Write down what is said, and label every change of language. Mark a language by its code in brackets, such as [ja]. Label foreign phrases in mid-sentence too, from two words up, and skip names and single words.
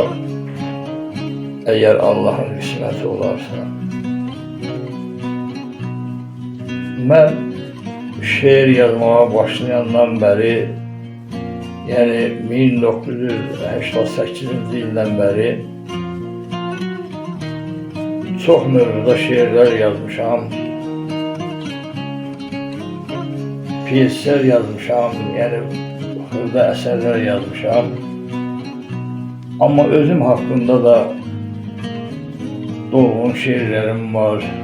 [tr] Eğer Allah'ın kısmeti olarsa. Ben şiir yazmaya başlayandan beri, yani 1988 yıldan beri çok mövzuda şiirler yazmışam, piyesler yazmışam, yani xırda eserler yazmışam. Ama özüm hakkında da dolğun şiirlerim var.